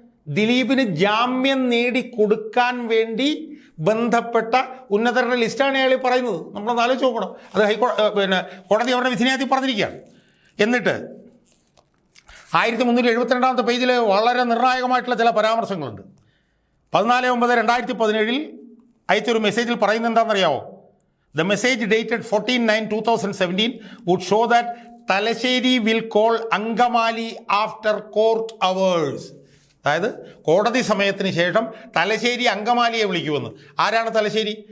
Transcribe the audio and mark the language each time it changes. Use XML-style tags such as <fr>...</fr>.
<ml>ദിലീപിന് ജാമ്യം നേടിക്കൊടുക്കാൻ വേണ്ടി ബന്ധപ്പെട്ട ഉന്നതരുടെ ലിസ്റ്റാണ് അയാൾ പറയുന്നത്. നമ്മളൊന്ന് ആലോചിച്ച് നോക്കണം. അത് കോടതി അവരുടെ വിധിന്യായത്തിൽ പറഞ്ഞിരിക്കുകയാണ്. എന്നിട്ട് 1372 പേജിൽ വളരെ നിർണായകമായിട്ടുള്ള ചില പരാമർശങ്ങളുണ്ട്. 14/9/2017 അയച്ചൊരു മെസ്സേജിൽ പറയുന്നത് എന്താണെന്നറിയാമോ?</ml> <en>The message dated 14/9/2017 would show that Talasheri will call Angamali after court hours.</en> <ml>അതായത് കോടതി സമയത്തിന് ശേഷം തലശ്ശേരി അങ്കമാലിയെ വിളിക്കുമെന്ന്. ആരാണ് തലശ്ശേരി?</ml>